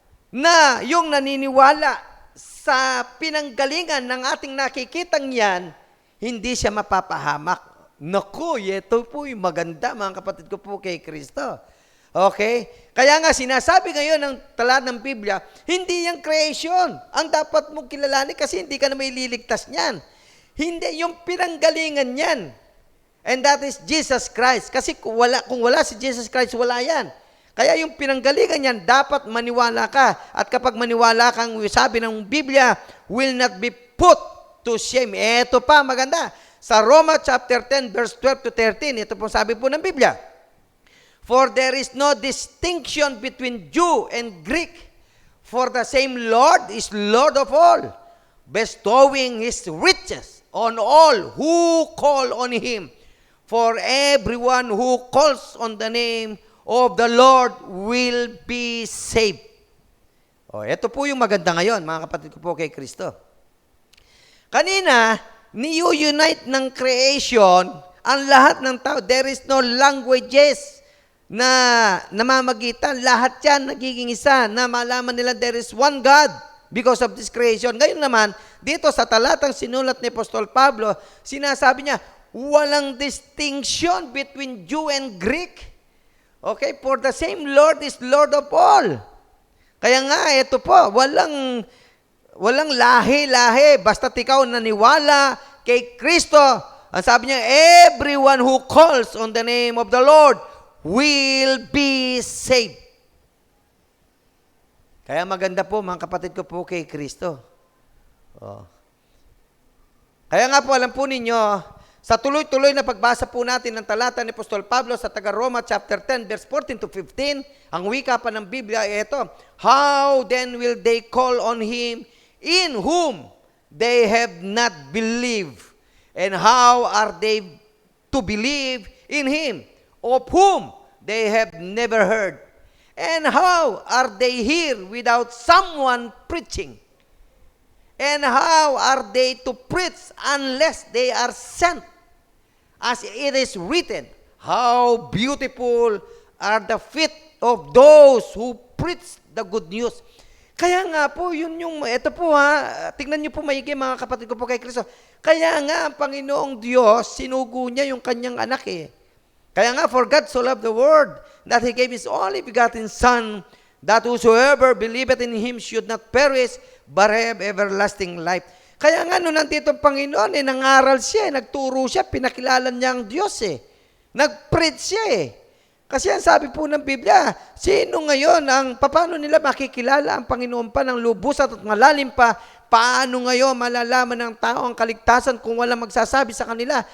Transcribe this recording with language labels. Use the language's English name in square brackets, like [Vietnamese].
[Filipino] Na yung naniniwala sa pinanggalingan ng ating nakikitang yan, hindi siya mapapahamak. Naku, ito po yung maganda, mga kapatid ko po kay Kristo. Okay? Kaya nga, sinasabi ngayon ng talat ng Biblia, hindi yung creation ang dapat mong kilalanin kasi hindi ka na may liligtas niyan. Hindi, yung pinanggalingan niyan. [English] And that is Jesus Christ. [Filipino] Kasi kung wala si Jesus Christ, wala yan. Kaya yung pinanggalingan niyan, dapat maniwala ka. At kapag maniwala kang, sabi ng Biblia, [English] will not be put to shame. [Filipino] Ito pa, maganda. Sa Roma chapter 10, verse 12 to 13, ito po sabi po ng Biblia. [English] For there is no distinction between Jew and Greek, for the same Lord is Lord of all, bestowing His riches on all who call on Him. For everyone who calls on the name of the Lord will be saved. [Filipino] Ito po yung maganda ngayon, mga kapatid ko po kay Kristo. Kanina, ni-unite ng creation ang lahat ng tao. [English] There is no languages [Filipino] na namamagitan. Lahat yan nagiging isa na malaman nila [English] there is one God because of this creation. [Filipino] Ngayon naman, dito sa talatang sinulat ni Apostol Pablo, sinasabi niya, walang [English] distinction between Jew and Greek. Okay, for the same Lord is Lord of all. [Filipino] Kaya nga, ito po, walang lahi-lahi. Basta ikaw naniwala kay Kristo. Ang sabi niya, [English] everyone who calls on the name of the Lord will be saved. [Filipino] Kaya maganda po, mga kapatid ko po kay Kristo. Kaya nga po, alam po ninyo, sa tuloy-tuloy na pagbasa po natin ng talata ni Apostol Pablo sa taga-Roma chapter 10, verse 14 to 15, ang wika pa ng Biblia ay ito, [English] how then will they call on Him in whom they have not believed? And how are they to believe in Him of whom they have never heard? And how are they here without someone preaching? And how are they to preach unless they are sent? As it is written, how beautiful are the feet of those who preach the good news. [Filipino] Kaya nga po, ito po tingnan niyo po maigi mga kapatid ko po kay Kristo. Kaya nga, ang Panginoong Diyos, sinugo niya yung kanyang anak eh. Kaya nga, [English] for God so loved the world, that He gave His only begotten Son, that whosoever believeth in Him should not perish, but have everlasting life. [Filipino] Kaya nga, nung nandito ang Panginoon, nangaral siya, nagturo siya, pinakilala niya ang Diyos eh. Nag-preach siya eh. Kasi ang sabi po ng Biblia, sino ngayon paano nila makikilala ang Panginoon pa ng lubusan at malalim pa, paano ngayon malalaman ng tao ang kaligtasan kung walang magsasabi sa kanila?